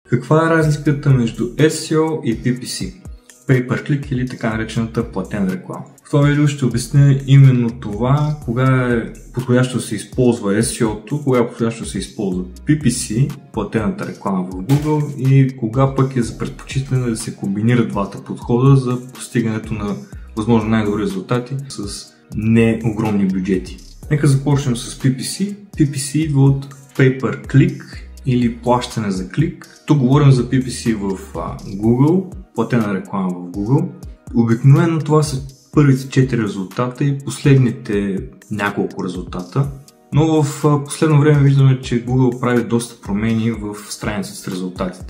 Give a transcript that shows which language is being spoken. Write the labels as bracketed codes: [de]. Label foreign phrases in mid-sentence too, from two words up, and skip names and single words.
[bg] Каква е разликата между SEO и PPC? [en] Pay per click [bg] или така наречената платена реклама. В това видео ще обясня именно това, кога е подходящо да се използва SEO-то, кога е подходящо да се използва PPC, платената реклама в Google, и кога пък е за предпочитане да се комбинират двата подхода за постигането на възможно най-добри резултати с не огромни бюджети. Нека започнем с PPC. PPC идва от [en] Pay per click [bg] или плащане за клик. Тук говорим за PPC в Google, платена реклама в Google. Обикновено това са първите 4 резултата и последните няколко резултата. Но в последно време виждаме, че Google прави доста промени в страницата с резултатите.